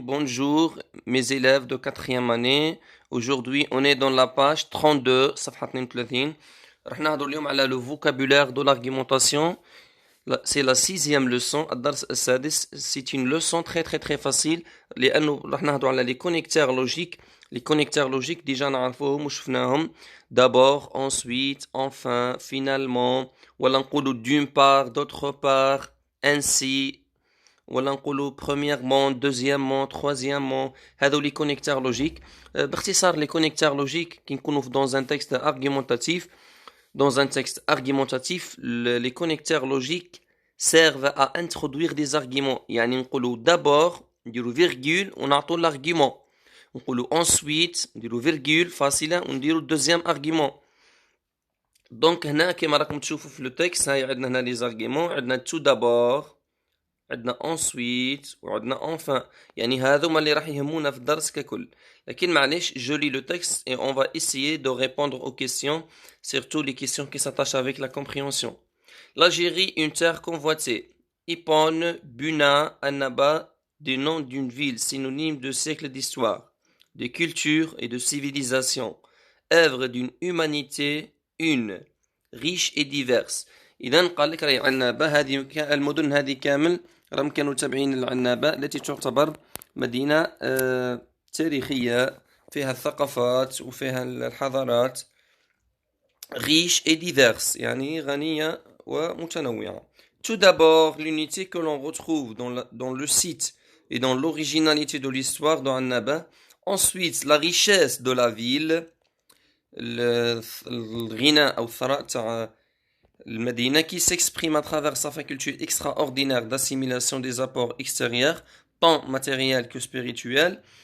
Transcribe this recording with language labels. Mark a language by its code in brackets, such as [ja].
[fr] Bonjour, mes élèves de quatrième année. Aujourd'hui, on est dans la page 32, [ar] صفحة 32. رح نهضر اليوم على [fr] le vocabulaire de l'argumentation. C'est la sixième leçon. [ar] الدرس السادس. [fr] C'est une leçon très très très facile. [ar] لأنه رح نهضر على [fr] les connecteurs logiques. Les connecteurs logiques, déjà [ar] نعرفوهم وشفناهم. [fr] D'abord, ensuite, enfin, finalement. [ar] ولا نقولوا [fr] d'une part, d'autre part, ainsi. [ar] ولا نقولوا [fr] premièrement, deuxièmement, troisièmement. [ar] هذو [fr] les connecteurs logiques. [ar] باختصار [fr] les connecteurs logiques qui [ar] نكونوا [fr] dans un texte argumentatif. Dans un texte argumentatif, les connecteurs logiques servent à introduire des arguments. [ar] يعني نقولوا [fr] d'abord [ar] نديروا [fr] virgule [ar] ونعطوا [fr] l'argument. [ar] نقولوا [fr] ensuite [ar] نديروا [fr] virgule [ar] فاصلة ونديروا [fr] deuxième argument. [ar] Donc هنا كما راكم تشوفوا في [fr] le texte [ar] هاي عندنا هنا [fr] les arguments. [ar] عندنا [fr] tout d'abord, [ar] عندنا [fr] ensuite [ar] وعندنا [fr] enfin. [ar] يعني هذوما اللي راح يهمونا في الدرس ككل. لكن معليش [fr] je lis le texte et on va essayer de répondre aux questions, surtout les questions qui s'attachent avec la compréhension. L'Algérie, une terre convoitée. Ipon, Buna, Annaba, des noms d'une ville synonyme de siècles d'histoire, de culture et de civilisation. Œuvre d'une humanité une, riche et diverse. [ar] إذا قال لك راهي عنابة هذه المدن هذه كامل راهم كانوا تابعين للعنابة التي تعتبر مدينة تاريخية فيها الثقافات وفيها الحضارات. [fr] riche et diverse [ar] يعني غنية ومتنوعة. [fr] Tout d'abord, l'unité que l'on retrouve dans le site et dans l'originalité de l'histoire de Annaba. Ensuite, la richesse de la ville, [ar] الغنى أو الثراء تاع المدينة [fr] qui s'exprime à travers sa faculté extraordinaire d'assimilation des apports extérieurs, tant matériels que spirituels.